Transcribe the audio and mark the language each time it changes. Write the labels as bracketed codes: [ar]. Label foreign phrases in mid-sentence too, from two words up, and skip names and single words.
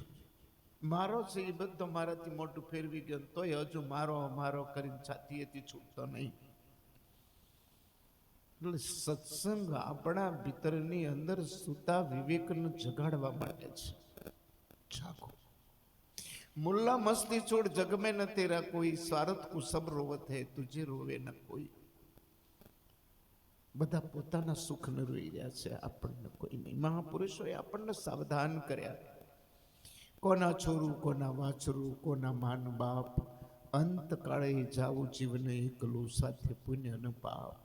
[gu] મારો છે એ બધો મારાથી મોટું ફેરવી ગયો, તોય હજુ મારો કરીને છાતીએથી છૂટતો નહીં. એટલે સત્સંગ આપણા ભીતરની અંદર સૂતા વિવેકને જગાડવા માટે છે. [hi] जागो. मुल्ला मस्ती छोड़ જગ में न तेरा कोई, स्वार्थ को सब रोवत है तुझे रोवे न कोई. [gu] બધા પોતાના સુખને રોઈ રહ્યા છે, આપણને કોઈ નહીં. મહાપુરુષોએ આપણને સાવધાન કર્યા. કોના છોરું, કોના વાછરું, કોના માન બાપ, અંતકાળે જાવું જીવન એકલું સાથે પુણ્ય ન પાપ.